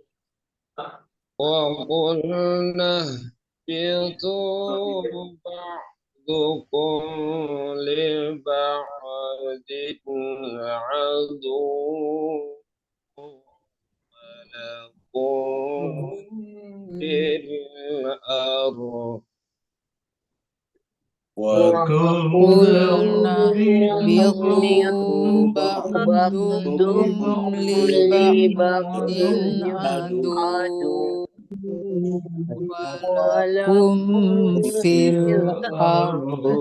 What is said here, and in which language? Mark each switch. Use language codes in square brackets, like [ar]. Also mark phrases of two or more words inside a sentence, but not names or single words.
[ar] وقلنا اهبطوا بعضكم لبعض عدو ولكم في الأرض وَقُلْنَا اهْبِطُوا بَعْضُكُمْ لِبَعْضٍ عَدُوٌّ وَلَكُمْ فِي الْأَرْضِ